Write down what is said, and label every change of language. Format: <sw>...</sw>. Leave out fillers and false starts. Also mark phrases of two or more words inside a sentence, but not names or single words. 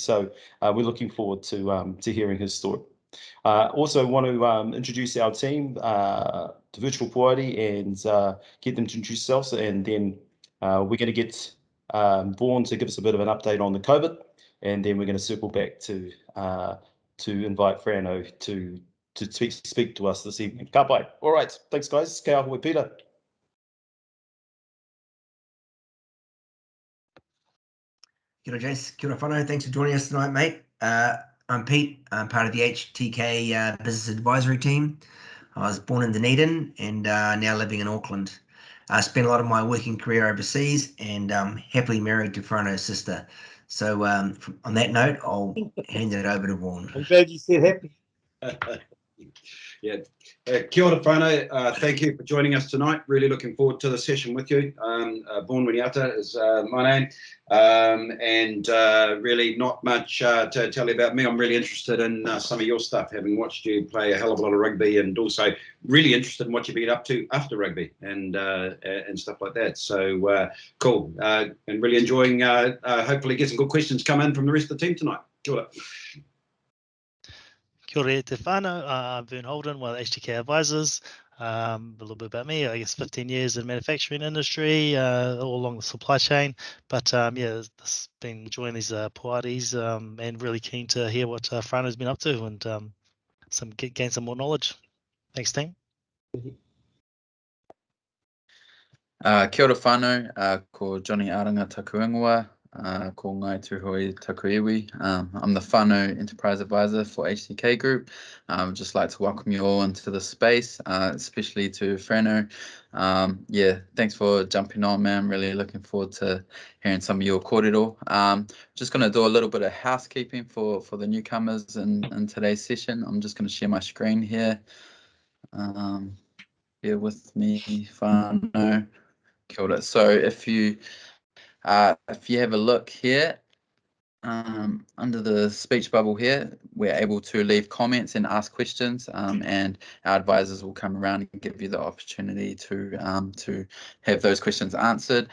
<en>So we're looking forward to hearing his story. Also want to introduce our team to Virtual Poari and get them to introduce themselves, and then we're going to get Vaughan to give us a bit of an update on the COVID, and then we're going to circle back to invite Frano to speak to us this evening.</en> <mi>Ka pai.</mi> <en>All right, thanks guys.</en> <mi>Kia ora, Peter. Kia ora, Jace. Kia ora, whanau.</mi> <en>Thanks for joining us tonight, mate. I'm Pete. I'm part of the HTK Business Advisory team. I was born in Dunedin and now living in Auckland. I spent a lot of my working career overseas and happily married to Frano's sister. So on that note, I'll hand it over to Vaughan. I'm glad you said happy. Yeah.</en> <mi>Kia ora, Frano.</mi> <en>Thank you for joining us tonight. Really looking forward to the session with you. Vaughan Winiata is my name. And really not much to tell you about me. I'm really interested in some of your stuff, having watched you play a hell of a lot of rugby, and also really interested in what you've been up to after rugby and stuff like that. So cool. And really enjoying, hopefully get some good questions come in from the rest of the team tonight.</en> <mi>Kia ora. Kia ora te whānau,</mi> <en>I'm Vern Holden, one of the HTK advisors. A little bit about me, I guess 15 years in the manufacturing industry, all along the supply chain. But yeah, this been enjoying these Poaris and really keen to hear what Frano's been up to and gain some more knowledge. Thanks, team.</en> <mi>Kia ora whānau, ko Johnny Aranga taku ingoa, ko Ngai Tuhoi taku iwi.</mi> <en>I'm the Frano Enterprise Advisor for HTK Group. Just like to welcome you all into the space, especially to Frano. Yeah, thanks for jumping on, man. Really looking forward to hearing some of your kōrero. Just going to do a little bit of housekeeping for the newcomers in today's session. I'm just going to share my screen here. Bear with me, Frano.</en> <mi>Kia ora.</mi> <en>So if you have a look here, under the speech bubble here, we're able to leave comments and ask questions, and our advisors will come around and give you the opportunity to have those questions answered.</en>